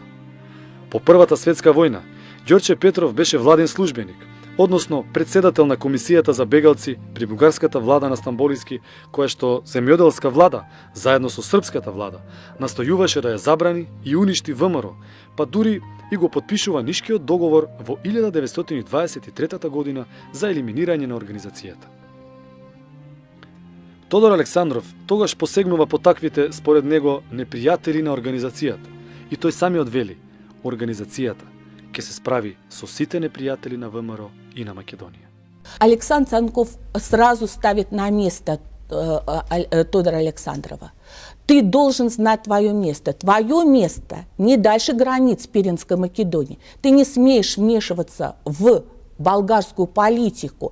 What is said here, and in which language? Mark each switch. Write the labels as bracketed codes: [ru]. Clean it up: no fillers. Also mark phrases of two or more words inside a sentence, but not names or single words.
[mk] По Првата светска војна, Ѓорче Петров беше владен службеник, односно председател на комисијата за бегалци при бугарската влада на Стамболиски, која што земјоделска влада, заедно со српската влада, настојуваше да ја забрани и уништи ВМРО, па дури и го потпишува Нишкиот договор во 1923 година за елиминирање на организацијата. Тодор Александров тогаш посегнува по таквите, според него, непријатели на организацијата, и тој самиот вели: организацијата ќе се справи со сите непријатели на ВМРО и на Македонија. [ru] Александр Цанков сразу ставит на место Тодора Александрова. Ты должен знать твое место. Твое место не дальше границ Пиринской Македонии. Ты не смеешь вмешиваться в болгарскую политику.